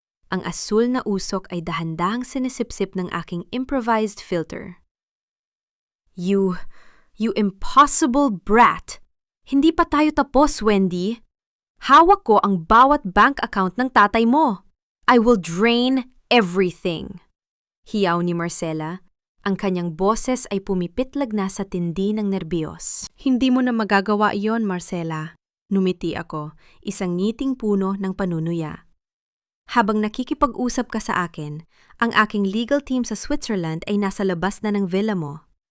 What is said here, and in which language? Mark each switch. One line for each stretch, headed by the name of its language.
Filipino: Ang asul na usok ay dahan-dahang sinisipsip ng aking improvised filter.
English: You impossible brat!
Filipino: Hindi pa tayo tapos, Wendy. Hawak ko ang bawat bank account ng tatay mo.
English: I will drain everything.
Filipino: Hiyaw ni Marcela. Ang kanyang boses ay pumipitlag na sa tindi ng nerbiyos. Hindi mo na magagawa iyon, Marcela. Numiti ako, isang ngiting puno ng panunuya. Habang nakikipag-usap ka sa akin, ang aking legal team sa Switzerland ay nasa labas na ng villa mo.